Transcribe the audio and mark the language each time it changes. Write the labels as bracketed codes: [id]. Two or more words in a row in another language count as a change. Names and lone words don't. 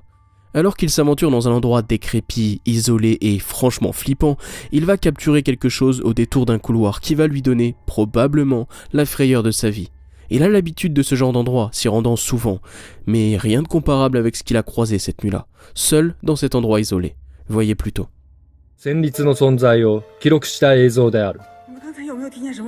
[fr] Alors qu'il s'aventure dans un endroit décrépit, isolé et franchement flippant, il va capturer quelque chose au détour d'un couloir qui va lui donner, probablement, la frayeur de sa vie. Il a l'habitude de ce genre d'endroit, s'y rendant souvent, mais rien de comparable avec ce qu'il a croisé cette nuit-là, seul dans cet endroit isolé. Voyez plutôt. [ja] 旋律の存在を記録した映像である。 [zh] 你们刚才有没有听见什么？